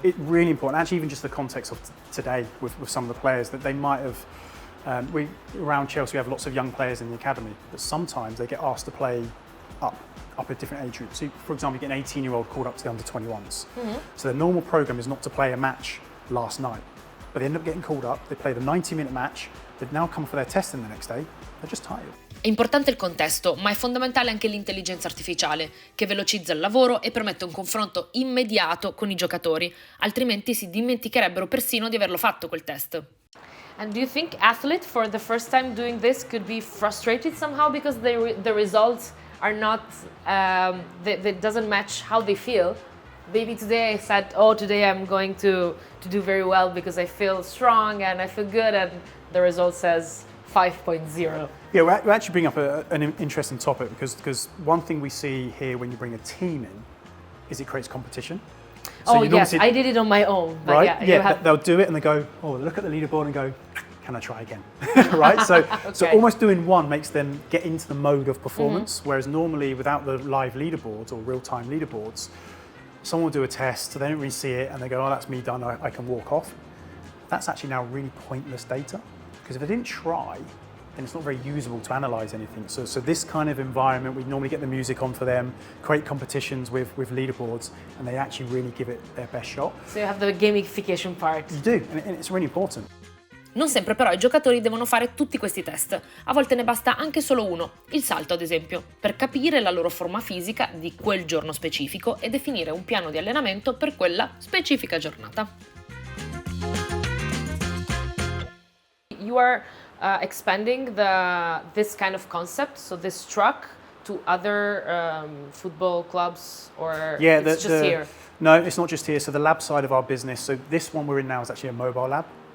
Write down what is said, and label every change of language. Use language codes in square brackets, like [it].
[en] It's really important, actually even just the context of today with some of the players that they might have, around Chelsea we have lots of young players in the academy, but sometimes they get asked to play up at different age groups. So for example, you get an 18-year-old called up to the under-21s. So their normal programme is not to play a match last night, but they end up getting called up, they play the 90-minute match, they've now come for their testing the next day, they're just tired. [it] È importante il contesto, ma è fondamentale anche l'intelligenza artificiale, che velocizza il lavoro e permette un confronto immediato con i giocatori, altrimenti si dimenticherebbero persino di averlo fatto quel test. [en] And do you think athletes, for the first time doing this, could be frustrated somehow because the results are not, that doesn't match how they feel? Maybe today I said, oh, today I'm going to do very well because I feel strong and I feel good, and the result says 5.0. Yeah, we actually bring up an interesting topic because one thing we see here when you bring a team in is it creates competition. So oh yes, I did it on my own. But right? Yeah, they'll do it and they go, oh, look at the leaderboard and go, can I try again? Right? So, so Okay. almost doing one makes them get into the mode of performance, whereas normally without the live leaderboards or real-time leaderboards, someone will do a test, so they don't really see it and they go, oh, that's me done, I can walk off. That's actually now really pointless data, because if they didn't try, then it's not very usable to analyse anything. So this kind of environment, we normally get the music on for them, create competitions with leaderboards, and they actually really give it their best shot. So you have the gamification part. You do, and it's really important. [it] Non sempre però i giocatori devono fare tutti questi test, a volte ne basta anche solo uno, il salto ad esempio, per capire la loro forma fisica di quel giorno specifico e definire un piano di allenamento per quella specifica giornata. [en] You are expanding this kind of concept, so this truck, to other football clubs, or it's just here? No, it's not just here. So the lab side of our business, so this one we're in now is actually a mobile lab.